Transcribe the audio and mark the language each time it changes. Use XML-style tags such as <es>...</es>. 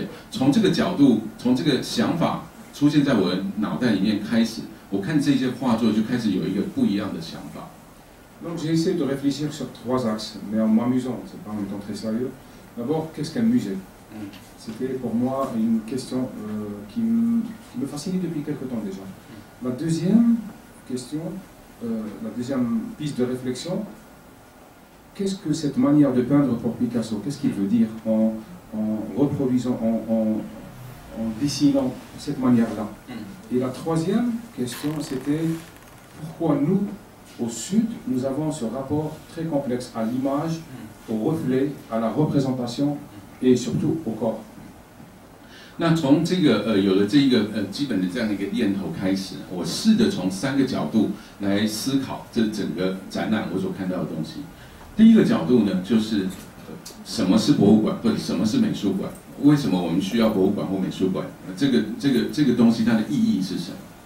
<zh>从这个角度，从这个想法出现在我的脑袋里面开始，我看这些画作就开始有一个不一样的想法。</zh> <fr>Donc j'ai essayé de réfléchir sur 3 axes, mais en m'amusant, c'est pas en étant très sérieux. D'abord, qu'est-ce qu'un musée? C'était pour moi une question qui me fascinait depuis quelque temps déjà. La deuxième question, la deuxième piste de réflexion, qu'est-ce que cette manière de peindre pour Picasso? Qu'est-ce qu'il veut dire en reproduisant, en dessinant de cette manière-là? Et la troisième question, c'était pourquoi nous, au Sud, nous avons ce rapport très complexe à l'image, au reflet, à la représentation et surtout au corps.</fr> <zh>那从这个有了这一个基本的这样的一个念头开始，我试着从3个角度来思考这整个展览我所看到的东西。第一个角度呢，就是什么是博物馆或者什么是美术馆？为什么我们需要博物馆或美术馆？这个东西它的意义是什么？</zh>